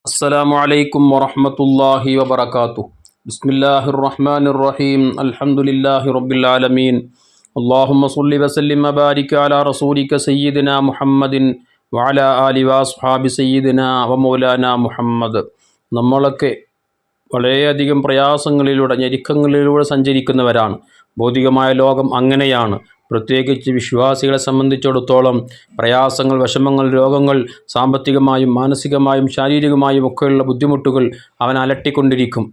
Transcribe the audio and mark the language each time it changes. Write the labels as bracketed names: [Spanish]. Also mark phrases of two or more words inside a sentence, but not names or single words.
[Arabic] السلام عليكم ورحمة الله وبركاته. بسم الله الرحمن الرحيم. الحمد لله رب العالمين. اللهم صل وسلم وبارك على رسولك سيدنا محمد وعلى آله وأصحاب سيدنا ومولانا മുഹമ്മദ്. [Malayalam] നമ്മളൊക്കെ വളരെയധികം പ്രയാസങ്ങളിലൂടെ ഞെരുക്കങ്ങളിലൂടെ സഞ്ചരിക്കുന്നവരാണ്. ഭൗതികമായ ലോകം അങ്ങനെയാണ്. പ്രത്യേകിച്ച് വിശ്വാസികളെ സംബന്ധിച്ചിടത്തോളം പ്രയാസങ്ങൾ, വിഷമങ്ങൾ, രോഗങ്ങൾ, സാമ്പത്തികമായും മാനസികമായും ശാരീരികമായും ഒക്കെയുള്ള ബുദ്ധിമുട്ടുകൾ അവൻ അലട്ടിക്കൊണ്ടിരിക്കും.